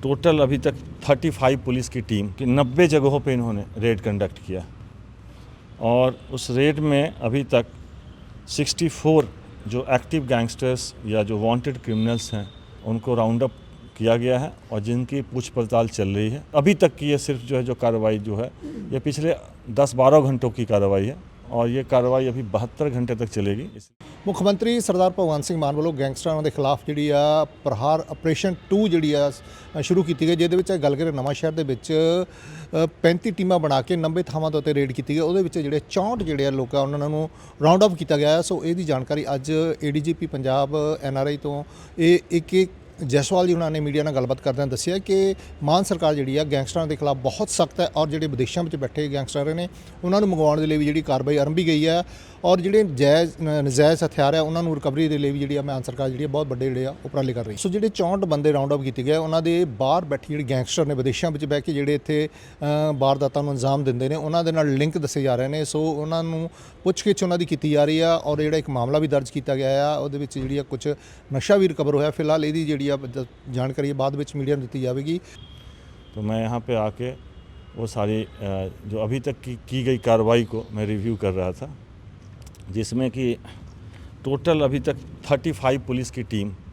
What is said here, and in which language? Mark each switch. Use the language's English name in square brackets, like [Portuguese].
[Hindi] Total अभी तक 35 police की टीम की 90 जगहों पे इन्होंने रेड कंडक्ट किया और उस रेड में अभी तक 64 जो एक्टिव गैंगस्टर्स या जो वांटेड क्रिमिनल्स हैं उनको राउंड अप किया गया है और जिनकी पूछ पड़ताल चल रही है। अभी तक की ये सिर्फ जो है जो कार्रवाई जो है ये पिछले 10-12 घंटों की कार्रवाई है और ये कार्रवाई अभी 72 घंटे तक चलेगी। [Punjabi] ਮੁੱਖ ਮੰਤਰੀ ਸਰਦਾਰ ਭਗਵੰਤ ਸਿੰਘ ਮਾਨ ਵੱਲੋਂ ਗੈਂਗਸਟਰਾਂ ਦੇ ਖਿਲਾਫ ਜਿਹੜੀ ਆ ਪ੍ਰਹਾਰ ਆਪਰੇਸ਼ਨ 2 ਜਿਹੜੀ ਆ ਸ਼ੁਰੂ ਕੀਤੀ ਗਈ, ਜਿਹਦੇ ਵਿੱਚ ਗੱਲ ਕਰੇ ਨਵਾਂ ਸ਼ਹਿਰ ਦੇ ਵਿੱਚ 35 ਟੀਮਾਂ ਬਣਾ ਕੇ 90 ਥਾਵਾਂ ਦੇ ਉੱਤੇ ਰੇਡ ਕੀਤੀ ਗਈ। ਉਹਦੇ ਵਿੱਚ ਜਿਹੜੇ 64 ਜਿਹੜੇ ਆ ਲੋਕ ਆ ਉਹਨਾਂ ਨੂੰ ਰਾਉਂਡ ਅਪ ਕੀਤਾ ਗਿਆ। ਸੋ ਇਹਦੀ ਜਾਣਕਾਰੀ ਅੱਜ ADGP ਪੰਜਾਬ NRI ਤੋਂ ਇੱਕ ਜੈਸਵਾਲ ਜੀ ਉਹਨਾਂ ਨੇ ਮੀਡੀਆ ਨਾਲ ਗੱਲਬਾਤ ਕਰਦਿਆਂ ਦੱਸਿਆ ਕਿ ਮਾਨ ਸਰਕਾਰ ਜਿਹੜੀ ਆ ਗੈਂਗਸਟਰਾਂ ਦੇ ਖਿਲਾਫ ਬਹੁਤ ਸਖਤ ਹੈ ਔਰ ਜਿਹੜੇ ਵਿਦੇਸ਼ਾਂ ਵਿੱਚ ਬੈਠੇ ਗੈਂਗਸਟਰ ਨੇ ਉਹਨਾਂ ਨੂੰ ਮੰਗਵਾਉਣ ਦੇ ਲਈ ਵੀ ਜਿਹੜੀ ਕਾਰਵਾਈ ਆਰੰਭੀ ਗਈ ਹੈ ਔਰ ਜਿਹੜੇ ਨਜਾਇਜ਼ ਹਥਿਆਰ ਆ ਉਹਨਾਂ ਨੂੰ ਰਿਕਵਰੀ ਦੇ ਲਈ ਵੀ ਜਿਹੜੀ ਆ ਮਾਨ ਸਰਕਾਰ ਜਿਹੜੀ ਬਹੁਤ ਵੱਡੇ ਜਿਹੜੇ ਆ ਉਪਰਾਲੇ ਕਰ ਰਹੀ। ਸੋ ਜਿਹੜੇ 64 ਬੰਦੇ ਰਾਉਂਡ ਅਪ ਕੀਤੇ ਗਏ ਉਹਨਾਂ ਦੇ ਬਾਹਰ ਬੈਠੇ ਜਿਹੜੇ ਗੈਂਗਸਟਰ ਨੇ ਵਿਦੇਸ਼ਾਂ ਵਿੱਚ ਬਹਿ ਕੇ ਜਿਹੜੇ ਇੱਥੇ ਵਾਰਦਾਤਾਂ ਨੂੰ ਅੰਜਾਮ ਦਿੰਦੇ ਨੇ ਉਹਨਾਂ ਦੇ ਨਾਲ ਲਿੰਕ ਦੱਸੇ ਜਾ ਰਹੇ ਨੇ। ਸੋ ਉਹਨਾਂ ਨੂੰ ਪੁੱਛਗਿੱਛ ਉਹਨਾਂ ਦੀ ਕੀਤੀ ਜਾ ਰਹੀ ਆ ਔਰ ਜਿਹੜਾ ਇੱਕ ਮਾਮਲਾ ਵੀ ਦਰਜ ਕੀਤਾ ਗਿਆ ਆ ਉਹਦੇ ਵਿੱਚ ਜਿਹੜੀ ਆ ਕੁਝ ਨਸ਼ਾ ਵੀ ਰਿਕਵਰ ਹੋਇਆ। ਫਿਲਹਾਲ ਇਹਦੀ ਜਿਹੜੀ [Hindi] जानकारी बाद में मीडिया में दी जाएगी। तो मैं यहाँ पे आके वो सारी जो अभी तक की गई कार्रवाई को मैं रिव्यू कर रहा था, जिसमें कि टोटल अभी तक 35 पुलिस की टीम